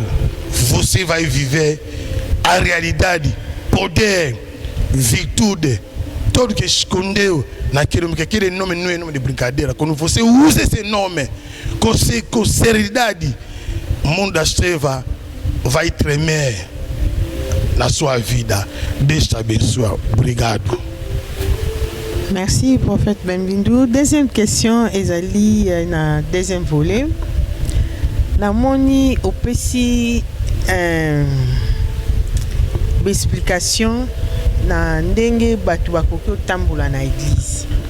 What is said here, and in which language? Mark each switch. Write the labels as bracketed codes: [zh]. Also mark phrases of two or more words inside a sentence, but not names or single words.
[pt] Você vai viver a realidade, poder, virtude, tudo que escondeu naquele nome, que aquele nome não é nome de brincadeira. Quando você usa esse nome com seriedade, o mundo das trevas vai tremer na sua vida. Deus te abençoe. Obrigado. [fr] Merci, prophète Benvindu. Deuxième question, [ln] ezali na deuxième volet. La moni opesi explication na ndenge batu bakoki otambola na église.